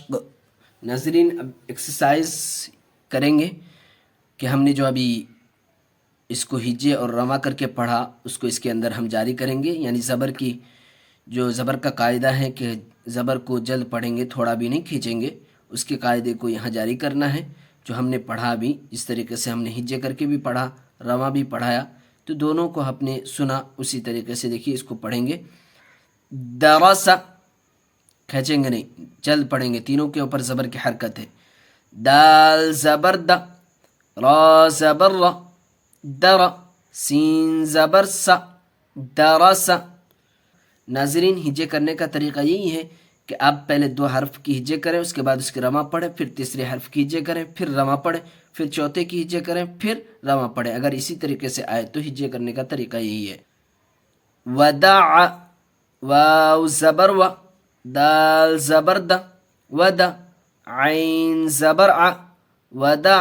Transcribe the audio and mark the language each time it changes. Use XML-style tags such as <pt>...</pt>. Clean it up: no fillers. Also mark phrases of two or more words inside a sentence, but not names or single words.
<ur>ناظرین اب ایکسرسائز کریں گے کہ ہم نے جو ابھی اس کو ہجے اور رواں کر کے پڑھا اس کو اس کے اندر ہم جاری کریں گے، یعنی زبر کی جو زبر کا قاعدہ ہے کہ زبر کو جلد پڑھیں گے، تھوڑا بھی نہیں کھینچیں گے، اس کے قاعدے کو یہاں جاری کرنا ہے جو ہم نے پڑھا بھی، جس طریقے سے ہم نے ہجے کر کے بھی پڑھا، رواں بھی پڑھایا، تو دونوں کو ہم نے سنا اسی طریقے سے دیکھیے اس کو پڑھیں گے۔ درس، کھینچیں گے نہیں، جلد پڑھیں گے، تینوں کے اوپر زبر کی حرکت ہے۔ دال زبر د، را زبر ر، در، سین زبر س، درس۔ ناظرین ہجے کرنے کا طریقہ یہی ہے کہ آپ پہلے 2 حرف کی ہجے کریں، اس کے بعد اس کے رواں پڑھیں، پھر تیسرے حرف کی ہجے کریں، پھر رواں پڑھیں، پھر چوتھے کی ہجے کریں، پھر رواں پڑھیں۔ اگر اسی طریقے سے آئے تو ہجے کرنے کا طریقہ یہی ہے۔ ودع، واو زبر و، دال زبر د، ود، عین زبر ع، ودع،</ur>